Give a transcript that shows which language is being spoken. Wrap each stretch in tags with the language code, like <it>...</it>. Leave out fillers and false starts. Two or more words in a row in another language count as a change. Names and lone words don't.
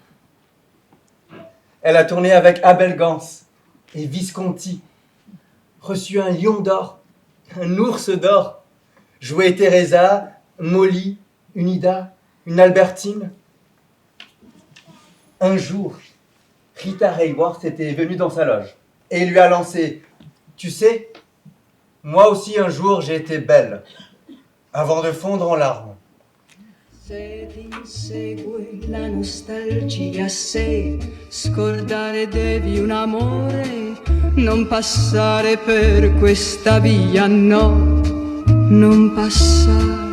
<fr>Elle a tourné avec Abel Gans et Visconti, reçu un lion d'or, un ours d'or, joué Teresa, Molly, une Ida, une Albertine. Un jour, Rita Hayworth était venue dans sa loge et lui a lancé « Tu sais, moi aussi un jour j'ai été belle », avant de fondre en larmes.</fr> <it>Se ti insegue la nostalgia, se scordare devi un amore, non passare per questa via, no, non passare.</it>